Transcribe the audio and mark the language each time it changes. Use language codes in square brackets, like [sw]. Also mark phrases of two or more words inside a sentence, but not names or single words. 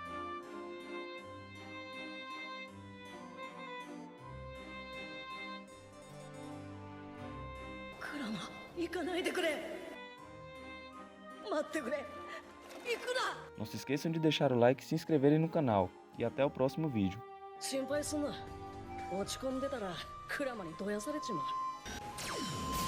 [pt] Não se esqueçam de deixar o like e se inscreverem no canal. E até o próximo vídeo. [ja] 心配すんな。落ち込んでたらクラマにどやされちまう。